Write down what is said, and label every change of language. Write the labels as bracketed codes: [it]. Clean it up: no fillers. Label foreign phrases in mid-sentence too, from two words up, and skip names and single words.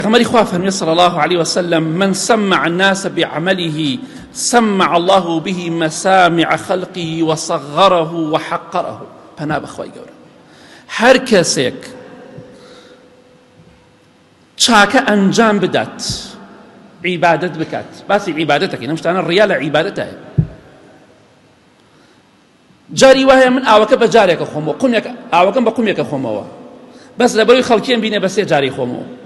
[ar] غمري خواه صلى الله عليه وسلم: من سمع الناس بعمله سمع الله به مسامع خلقه وصغره وحقره. [ckb] پنا بخوای گەورە هەر کەسێک چاکە ئەنجام بدات، عیبادەت بکات، باسی عیبادەتەکەی لەم شتانە ڕیا لە عیبادەتایە. جاری وایە من ئاوەکە بە جارێکە خۆمەوە، ئاوەکەم بە قومێکە خۆمەوە، بەس لەبەرەوەی خەڵکیان بینێ بە سێ جاری خۆمەوە.